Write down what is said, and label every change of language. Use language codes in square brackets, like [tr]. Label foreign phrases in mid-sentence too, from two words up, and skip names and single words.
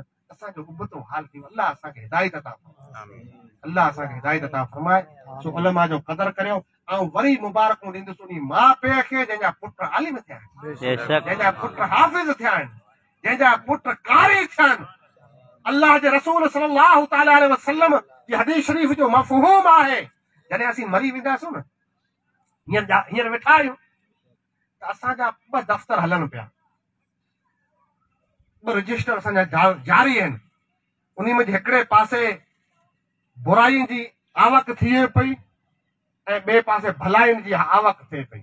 [sd] असांजो उबतो हाल थी वियो। अल्लाह असांखे हिदायत अता फरमाए, अल्लाह असांखे हिदायत अता फरमाए। सो उलमा जो क़दुरु करियो। ऐं वरी मुबारकूं ॾींदुसि उन माउ पीउ खे जंहिंजा पुट आलिम थिया आहिनि, जंहिंजा पुट हाफ़िज़ थिया आहिनि, जंहिंजा पुट कारी थिया आहिनि। अल्लाह जे रसूल [ar] صلى الله تعالى عليه وسلم [sd] जी हदीस शरीफ़ जो मफ़हूम आहे, जॾहिं असीं मरी वेंदासूं न, हींअर वेठा आहियूं त असांजा ॿ दफ़्तर हलनि पिया, ॿ रजिस्टर असांजा जारी आहिनि। उन में हिकिड़े पासे बुराइयुनि जी आवक थिए पई ऐं ॿिए पासे भलाइयुनि जी आवक थिए पई।